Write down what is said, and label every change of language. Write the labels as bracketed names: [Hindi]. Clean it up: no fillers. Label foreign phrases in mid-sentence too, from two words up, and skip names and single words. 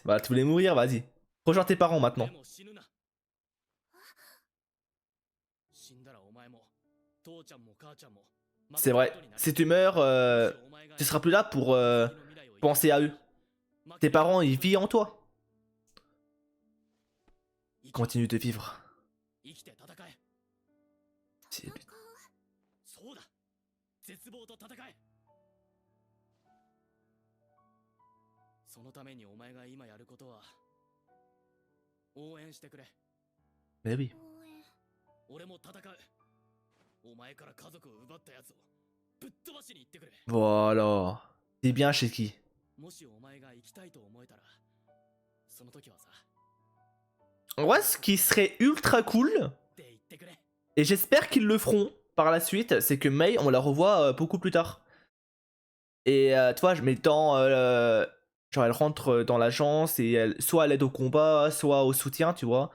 [French] Bah, tu voulais mourir, vas-y. Rejoins tes parents maintenant. C'est vrai, si tu meurs, tu seras plus là pour penser à eux. Tes parents, ils vivent en toi. Continue de vivre. C'est- [Japanese] そうだ。絶望と戦え。そのためにお前が今やることは応援してくれ。 [French] Mais oui. [Japanese] 俺も戦う。お前から家族を奪ったやつをぶっ飛ばしに行ってくれ。 [French] Voilà. C'est bien chez qui? [Japanese] もしお前が行きたいと思えたら、その時はさ。 [French] En vrai, ce qui serait ultra cool, et j'espère qu'ils le feront par la suite, c'est que Mei, on la revoit beaucoup plus tard. Et tu vois, je mets le temps, genre elle rentre dans l'agence et soit elle aide au combat, soit au soutien, tu vois.